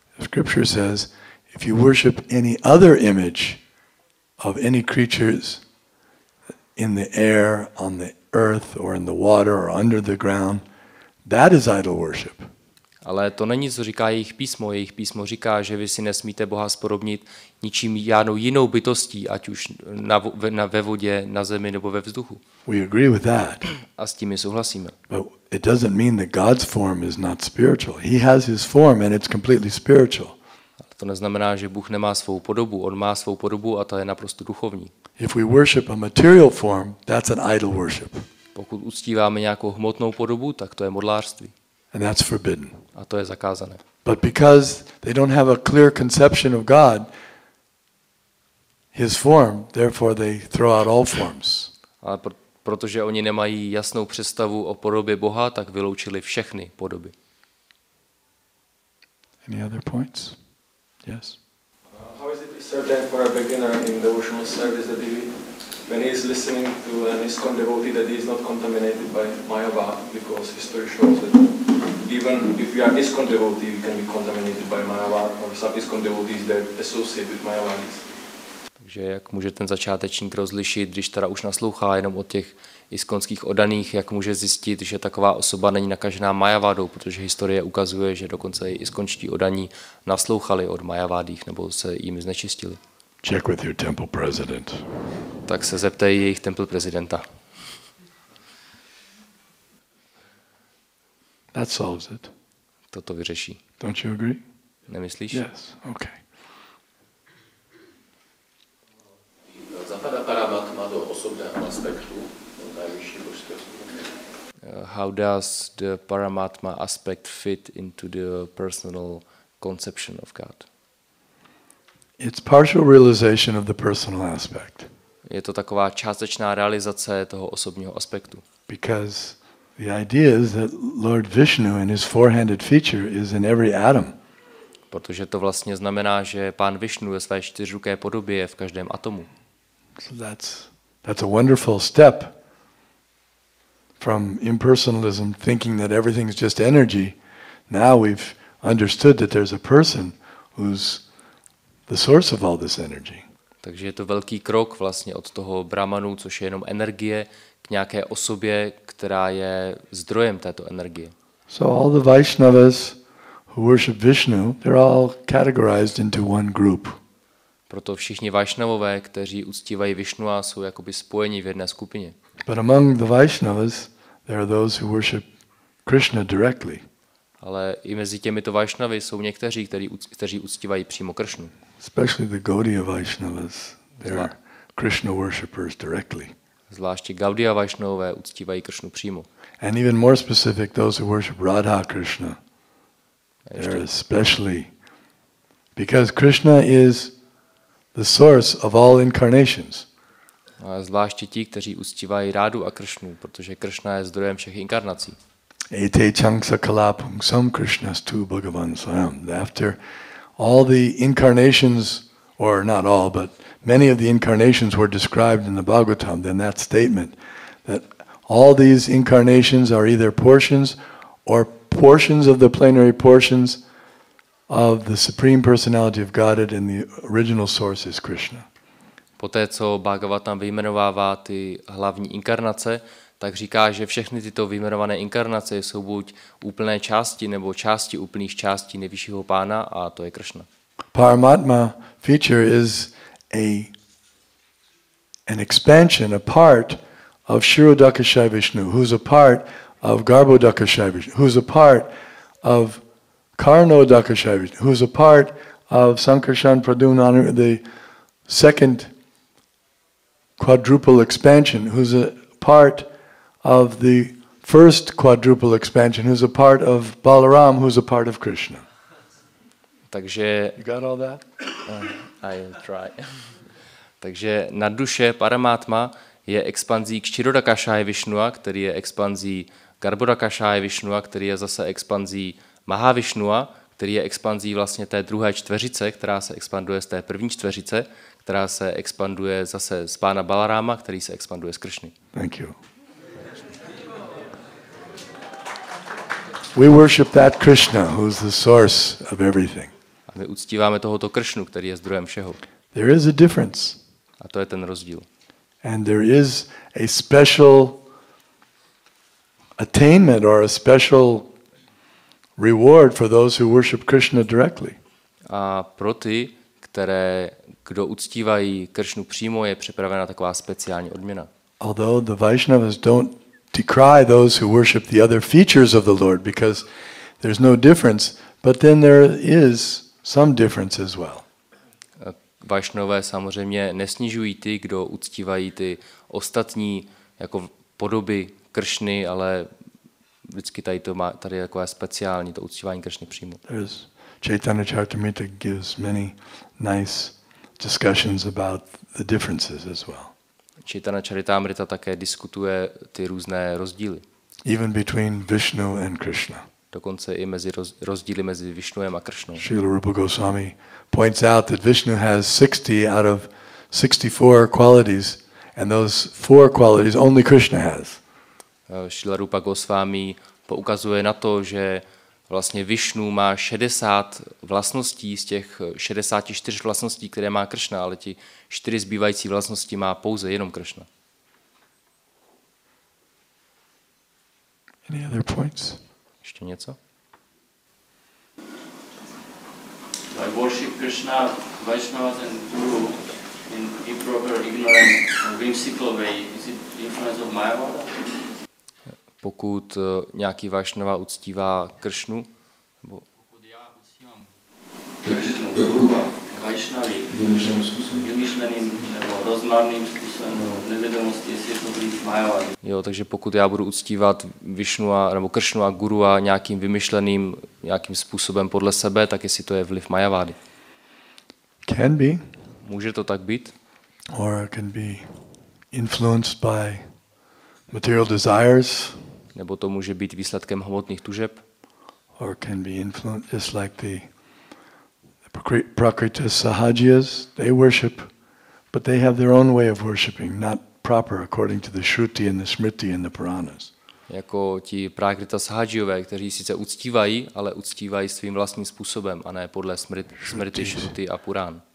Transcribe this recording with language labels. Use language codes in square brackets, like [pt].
[en] The scripture says, if you worship any other image of any creatures in the air, on the earth, or in the water, or under the ground, that is idol worship. [cs] Ale to není, co říká jejich písmo. Jejich písmo říká, že vy si nesmíte Boha spodobnit ničím žádnou jinou bytostí, ať už ve vodě, na zemi nebo ve vzduchu. [en] We agree with that. [cs] A s tím my souhlasíme. [en] But it doesn't mean that God's form is not spiritual. He has his form and it's completely spiritual. [cs] Ale to neznamená, že Bůh nemá svou podobu. On má svou podobu a ta je naprosto duchovní. [en] If we worship a material form, that's an idol worship. [cs] Pokud uctíváme nějakou hmotnou podobu, tak to je modlářství. [en] And that's forbidden. [cs] A to je zakázané. [en] But because they don't have a clear conception of God, his form, therefore they throw out all forms. [cs] Ale protože oni nemají jasnou představu o podobě Boha, tak vyloučili všechny podoby. [en] Any other points? Yes. How is it certain for a beginner in devotional service that when he is listening to an ISKCON devotee that he is not contaminated by Mayavad, because history shows that even if we are ISKCON devotee, we can be contaminated by Mayavad, or some ISKCON devotees that associate with Mayavadis. [cs] Takže jak může ten začátečník rozlišit, když teda už naslouchá jenom od těch iskonských oddaných, jak může zjistit, že taková osoba není nakažená Mayavádou, protože historie ukazuje, že dokonce i iskončtí oddaní naslouchali od Mayavádích nebo se jim znečistili. [en] Check with your temple president. [cs] Tak se zeptej jejich temple prezidenta. [en] That solves it. [cs] Toto vyřeší. [en] Don't you agree? [cs] Nemyslíš? [en] Yes. Okay. [sk] Zapadá paramatma do osobného aspektu najvyšší božství? [en] How does the Paramatma aspect fit into the personal conception of God? It's partial realization of the personal aspect. [cs] Je to taková částečná realizace toho osobního aspektu. [en] Because the idea is that Lord Vishnu in his four-handed feature is in every atom. [cs] Protože to vlastně znamená, že Pán Višnu ve své čtyřruké podobě je v každém atomu. [en] So that's a wonderful step from impersonalism, thinking that everything's just energy. Now we've understood that there's a person who's the source of all this energy. [cs] Takže je to velký krok vlastně od toho Brahmanu, což je jenom energie, k nějaké osobě, která je zdrojem této energie. [en] So all the Vaishnavas who worship Vishnu, they're all categorized into one group. [cs] Proto všichni Vaishnavové, kteří uctívají Višnua, jsou jakoby spojeni v jedné skupině. [en] But among the Vaishnavas, there are those who worship Krishna directly. [cs] Ale i mezi těmito Vaishnavy jsou někteří, kteří uctívají přímo Kršnu. [en] Especially the Gaudiya Vaishnavas, they're Krishna worshippers directly. [cs] Zvláště Gaudiya Vaishnavové uctívají Kršnu přímo. [en] And even more specific, those who worship Radha Krishna, they're especially, because Krishna is the source of all incarnations. [cs] A zvláště ti, kteří uctívají Rádu a Kršnu, protože Kršna je zdrojem všech inkarnací. [sa] Ete changsa kalapung sam Krishnastu Bhagavan Swayam. [en] After all the incarnations, or not all, but many of the incarnations were described in the Bhagavatam, then that statement that all these incarnations are either portions or portions of the plenary portions of the Supreme Personality of Godhead, and the original source is Krishna. [cs] Poté, co Bhagavatam vyjmenovává ty hlavní inkarnace, tak říká, že všechny tyto vyjmenované inkarnace jsou buď úplné části nebo části úplných částí nejvyššího pána, a to je Kršna. [en] Paramatma feature is an expansion, a part of Shirodakashayi Vishnu, who's a part of Garbhodakashayi Vishnu, who's a part of Karnodakashayi Vishnu, who's a part of Sankarshan Pradumna, the second quadruple expansion, who's a part of the first quadruple expansion, who's a part of Balaram, who's a part of Krishna. [cs] Takže [en] You got all that? I try. [cs] Takže nadduše Paramatma je expanzí Kshirodakashayi Vishnua, který je expanzí Garbhodakashayi Vishnua, který je zase expanzí Mahavishnua, který je expanzí vlastně té druhé čtveřice, která se expanduje z té první čtveřice, která se expanduje zase z pána Balaráma, který se expanduje z Kršny. [en] Thank you. We worship that Krishna, who's the source of everything. [cs] A my uctíváme tohoto Kršnu, který je zdrojem všeho. [en] There is a difference. [cs] A to je ten rozdíl. [en] And there is a special attainment or a special reward for those who worship Krishna directly. [cs] A pro ty, kdo uctívají Kršnu přímo, je připravena taková speciální odměna. [en] Although the Vaishnavas don't decry those who worship the other features of the Lord, because there's no difference, but then there is some difference as well. [cs] Vaishnové samozřejmě nesnižují ty, kdo uctívají ty ostatní jako podoby Kršny, ale vždycky tady je takové speciální to uctívání Kršny přímo. [en] There's Chaitanya Charitamrita gives many nice discussions about the differences as well. [cs] Chaitanya Charitamrita také diskutuje ty různé rozdíly. [en] Even between Vishnu and Krishna. [cs] Dokonce i mezi rozdíly mezi Višnuem a Kršnou. [en] Srila Rupa Goswami points out that Vishnu has 60 out of 64 qualities, and those 4 qualities only Krishna has. [cs] Srila Rupa Goswami poukazuje na to, že vlastně Višnu má 60 vlastností z těch 64 vlastností, které má Kršna, ale ti 4 zbývající vlastnosti má pouze jenom Kršna. [en] Any other points? [cs] Ještě něco? [en] I worship Krishna, Vaishnavas and Guru in improper, ignorant, or whimsical way. Is it influence of Mayavada? [cs] Pokud nějaký Vaishnava uctívá Kršnu, nebo Pokud já uctívám Krishnu, Guru a Vaishnavy vymyšleným nebo rozmarným způsobem nevědomosti, jestli je to vliv Mayavady. jo, takže pokud já budu uctívat Višnua nebo Kršnu a Guru a nějakým vymyšleným nějakým způsobem podle sebe, tak jestli to je vliv Majavády. [en] Can be, [cs] Může to tak být? [en] or can be influenced by material desires, [cs] Nebo to může být výsledkem hmotných tužeb? [en] or can be influenced just like the Prakrita Sahajiyas, they worship, but they have their own way of worshiping, not proper according to the Shruti and the Smriti and the Puranas. [cs] jako ti Prákrita Sahajiyové, kteří sice uctívají, ale uctívají svým vlastním způsobem a ne podle smrti, šruti a purán.